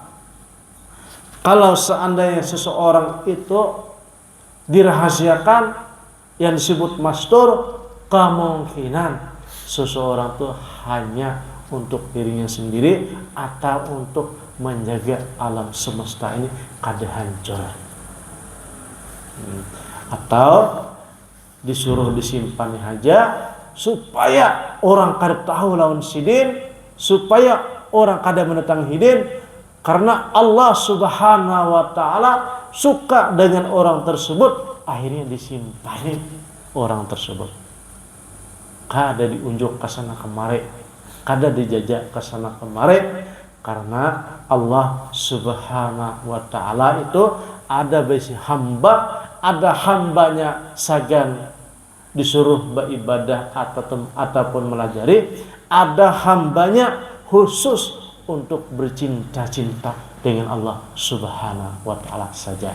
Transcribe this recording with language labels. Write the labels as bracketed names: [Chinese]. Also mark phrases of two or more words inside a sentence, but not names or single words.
[Indonesian] Kalau seandainya seseorang itu dirahasiakan yang disebut mastur, kemungkinan seseorang itu hanya untuk dirinya sendiri atau untuk menjaga alam semesta ini kada hancur. Atau disuruh disimpan saja supaya orang kada tahu lawan sidin, supaya orang kada menentang hidin, karena Allah [Arabic] سبحانه وتعالى [Indonesian] suka dengan orang tersebut, akhirnya disimpan orang tersebut. Kada diunjuk ke sana kemari, kada dijajak ke sana kemari, karena Allah [Arabic] سبحانه وتعالى [Indonesian] itu ada besi hamba, ada hambanya sagan disuruh beribadah ataupun melajari, ada hambanya khusus untuk bercinta-cinta dengan Allah [Arabic] سبحانه وتعالى [Indonesian] saja.